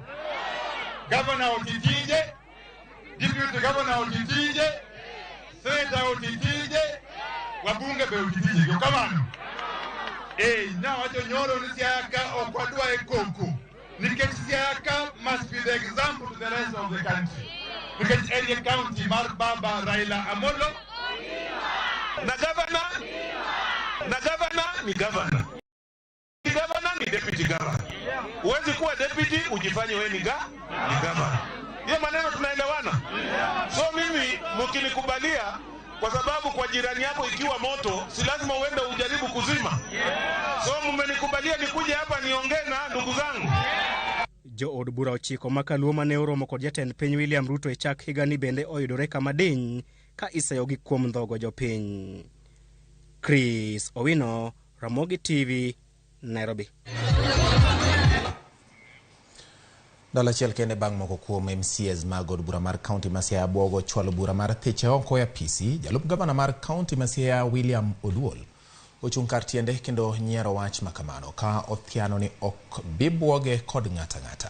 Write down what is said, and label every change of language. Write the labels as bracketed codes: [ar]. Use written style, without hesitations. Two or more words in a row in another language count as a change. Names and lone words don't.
[luo] Gavana otitije, [en] deputy governor [luo] otitije, senator otitije, wabunge be otitije kamano. Na wacho nyoro ni Siaya ka okwadwa e koko. Nikech Siaya ka [en] must be the example to the rest of the country. Because area county [luo] mar baba [en] Raila Amolo. [luo] Na governor ni governor. Ni governor ni deputy governor. [sw] Uwezi kuwa deputy ujifanye wewe ni governor. Hiyo maneno tunaelewana. So mimi mkinikubalia, kwa sababu kwa jirani yako ikiwa moto, si lazima uende ujaribu kuzima. So mmenikubalia nikuje hapa niongee na ndugu zangu. [luo] Jo od bura ochiko makaluo mane oromo kod jatend piny William Ruto e chak higani bende oyudore kama diny ka isayogi kuom ndhogo jopiny. Chris Owino, Ramogi TV, Nairobi. Dala chiel kende bang' moko kuom MCAs mag od bura mar kaunti ma Siaya bwogo chwalo bura mar thiche oko e apisi, jalup gavana mar kaunti ma Siaya William Oduol ochung' kar tiende kendo nyiero wach makamano ka othiano ni ok bibwoge kod ng'ata.